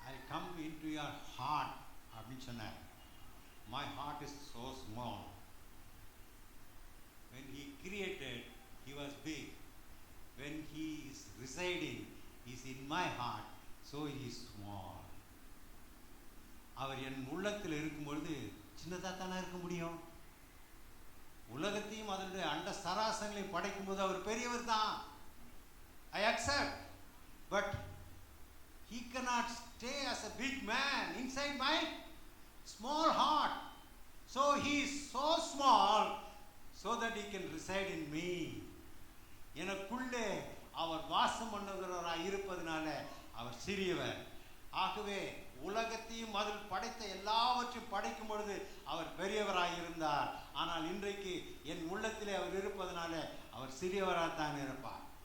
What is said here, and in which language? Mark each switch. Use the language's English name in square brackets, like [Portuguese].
[English] come into your heart [Tamil] அப்படின்னு சொன்னார். [English] My heart is so small. When he created, he was big. When he is residing, he is in my heart, so he is small. [Tamil] அவர் என் உள்ளத்தில் இருக்கும்பொழுது சின்னதாக தானே இருக்க முடியும். உலகத்தையும் அதனுடைய அண்ட சராசங்களையும் படைக்கும்போது அவர் பெரியவர் தான். [English] I accept, but he cannot stay as a big man inside my small heart. So he is so small so that he can reside in me. [Tamil] எனக்குள்ளே அவர் வாசம் பண்ணுகிறவராக இருப்பதனால அவர் சிறியவர். ஆகவே உலகத்தையும் அதில் படைத்த எல்லாவற்றையும் படைக்கும் பொழுது அவர் பெரியவராக இருந்தார். ஆனால் இன்றைக்கு என் உள்ளத்திலே அவர் இருப்பதனால அவர் சிறியவராகத்தான் இருப்பார்.